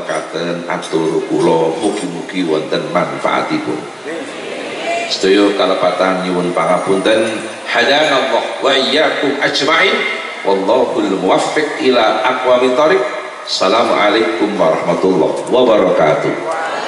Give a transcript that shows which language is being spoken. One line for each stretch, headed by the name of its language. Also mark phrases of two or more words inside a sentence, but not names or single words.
Javanese: ngaturaken atur kula mugi-mugi wonten manfaatipun. Sedaya kalepatan nyuwun pangapunten,
Arabic: هدانا الله وإياكم أجمعين والله الموفق إلى أقوم الطريق. السلام عليكم ورحمة الله وبركاته.